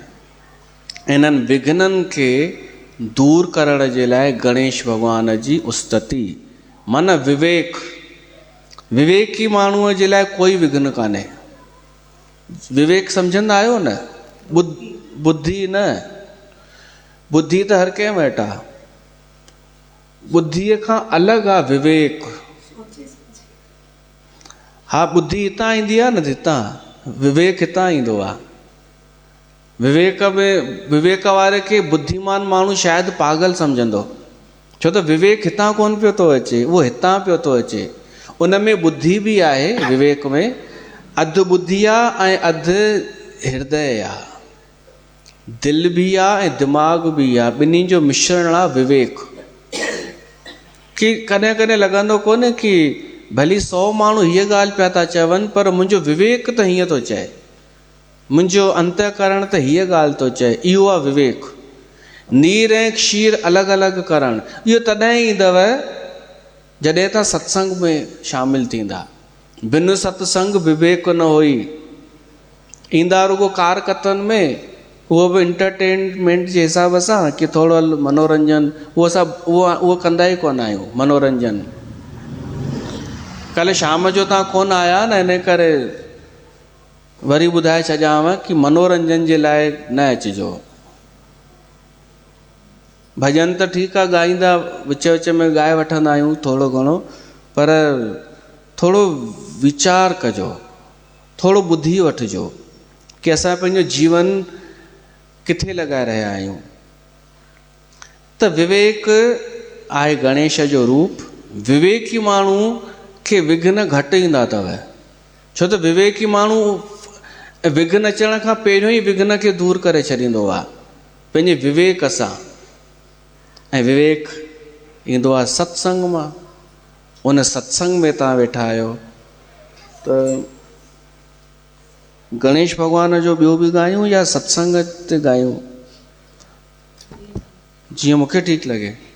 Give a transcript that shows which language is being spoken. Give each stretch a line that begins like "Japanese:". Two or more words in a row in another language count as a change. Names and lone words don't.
Sindhi: इन्हनि विघ्ननि खे दूर करण जे लाइ गणेश भॻवान जी उस्तति माना विवेक, विवेकी माण्हूअ जे लाइ कोई विघ्न कान्हे। विवेक सम्झंदा आहियो न, बुद्धि न, बुद्धि त हर कंहिं वटि आहे, बुद्धीअ खां अलॻि आहे विवेक। हा, बुद्धि हितां ईंदी आहे न, हितां विवेक हितां ईंदो आहे। विवेक में, विवेक वारे खे बुद्धिमान माण्हू शायदि पागल सम्झंदो, छो त विवेक हितां कोन पियो थो अचे, उहो हितां पियो थो अचे। उन में बुद्धि बि आहे, विवेक में अधु बुद्धि आहे ऐं अधु हृदय आहे, दिलि बि आहे ऐं दिमाग़ बि आहे, ॿिन्ही जो मिश्रण आहे विवेक। कि कॾहिं कॾहिं लॻंदो कोन्हे कि भली 100 माण्हू हीअ ॻाल्हि पिया था चवनि पर मुंहिंजो विवेक त हीअं थो चए, मुंहिंजो अंतःकरण त हीअ ॻाल्हि थो चए। इहो आहे विवेक। नीर ऐं क्षीर अलॻि अलॻि करणु, इहो तॾहिं ईंदव जॾहिं तव्हां सत्संग में शामिलु थींदा।
Awadhi: बिन सत्संग विवेक न हुई।
Sindhi: ईंदा रुगो कारकतनि में, उहो बि इंटरटेनमेंट जे हिसाब सां कि थोरो मनोरंजन, उहो सभु उहो कंदा ई कोन आहियूं मनोरंजन। कल्ह शाम जो तव्हां कोन आया न, इन करे वरी ॿुधाए छॾियांव कि मनोरंजन जे लाइ न अचिजो। भॼन त ठीकु आहे, ॻाईंदा विच विच में ॻाए वठंदा आहियूं थोरो घणो, पर थोरो वीचार कजो, थोरो ॿुधी वठिजो कि असां पंहिंजो जीवन किथे लॻाए रहिया आहियूं। त विवेक आहे गणेश जो रूप। विवेकी माण्हू खे विघ्न घटि ईंदा अथव, छो त विवेकी माण्हू विघ्न अचण खां पहिरियों ई विघ्न खे दूर करे छॾींदो आहे पंहिंजे विवेक सां। ऐं विवेक ईंदो आहे सत्संग मां। उन सत्संग में तव्हां वेठा आहियो त गणेश भॻवान जो ॿियो बि ॻायूं या सत्संग ते ॻायूं, जीअं मूंखे ठीकु लॻे।